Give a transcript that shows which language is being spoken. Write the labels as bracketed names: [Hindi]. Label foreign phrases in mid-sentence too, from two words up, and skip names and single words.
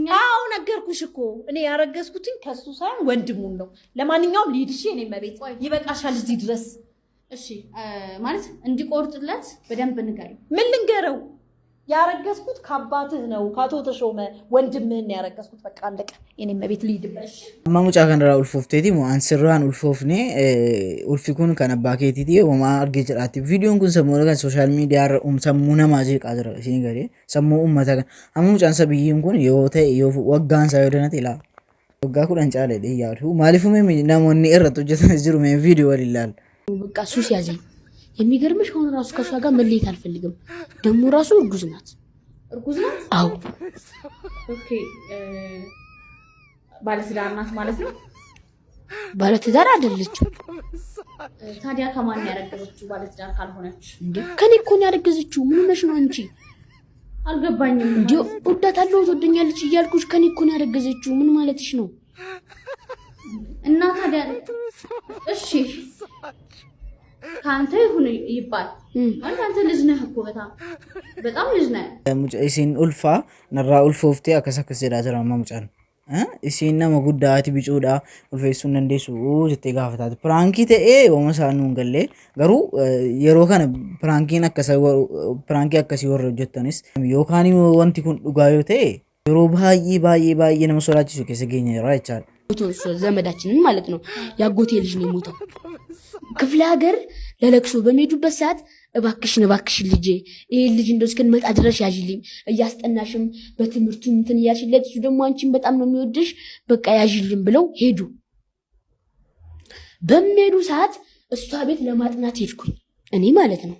[Amharic] አዎ ነገርኩሽ እኮ እኔ ያረገዝኩትኝ ከሱ ሳይሆን ወንድሙን ነው። ለማንኛውም ልሂድሽ እኔ መቤት ይበቃሻል እዚህ ድረስ። እሺ ማለት እንዲቆርጥለት በደንብ ንገሪ። ምን ልንገረው? ያረገዝኩት ከአባትህ ነው ከአቶ ተሾመ ወንድምህን ያረገዝኩት። በቃ አለቀ። እኔ መቤት ልሂድበሽ። [Oromo] amma mucaa kanarraa ulfoofteeti moo ansirraan ulfoofne ulfi kun kan abbaa keetiiti homaa argee jedhaatti viidiyoon kun sammuu kan sooshaal miidiyaa irra sammuu namaa jeeqaa jira isiin gadee sammuu uummata kan amma mucaan sabiyyiin kun yoo ta'e yoo waggaan isaa yoo danate ilaa waggaa 10 caalee yaadu maaliifumee namoonni irratti hojjetan jiru mee viidiyoo waliin ilaal. [Amharic] በቃ ሱስ ያዘኝ። የሚገርምሽ አሁን ራሱ ከሷ ጋር መለየት አልፈልግም። ደግሞ ራሱ እርጉዝ ናት። እርጉዝ ናት? አዎ። ኦኬ ባለትዳር ናት ማለት ነው? ባለትዳር አይደለችም። ታዲያ ከማን ያረገዘችው ባለትዳር ካልሆነች? እንዴ ከኔ እኮ ነው ያረገዘችው። ምን ሆነሽ ነው አንቺ? አልገባኝም። እንዴ ወዳታለሁ ትወደኛለች እያልኩሽ ከኔ እኮ ነው ያረገዘችው። ምን ማለትሽ ነው? እና ታዲያ እሺ ካንተ ይሁን ይባል አንተ ልጅ ነህ እኮ በጣም ልጅ ነህ። [Oromo] isiin ulfaa narraa ulfooftee akkas jedhaa jira amma mucaan. Isiin nama guddaati bicuudha ulfeessuu hin dandeessu jettee gaafataati. Piraankii ta'ee wooma isaan nuun gallee garuu yeroo kana piraankiin akkasii warra hojjettanis yookaan wanti kun dhugaa yoo ta'e yeroo baay'ee nama sodaachisu keessa geenya jira jechaadha. [Amharic] ዘመዳችንን ማለት ነው ያጎቴ ልጅ ነው የሞተው። ክፍለ ሀገር ለለቅሶ በሚሄዱበት ሰዓት እባክሽን ልጄ ይሄ ልጅ እንደው እስክንመጣ ድረስ ያዥልኝ እያስጠናሽም በትምህርቱ እንትን እያልሽለት እሱ ደግሞ አንቺን በጣም ነው የሚወድሽ በቃ ያዥልኝ ብለው ሄዱ። በሚሄዱ ሰዓት እሷ ቤት ለማጥናት ሄድኩኝ እኔ ማለት ነው።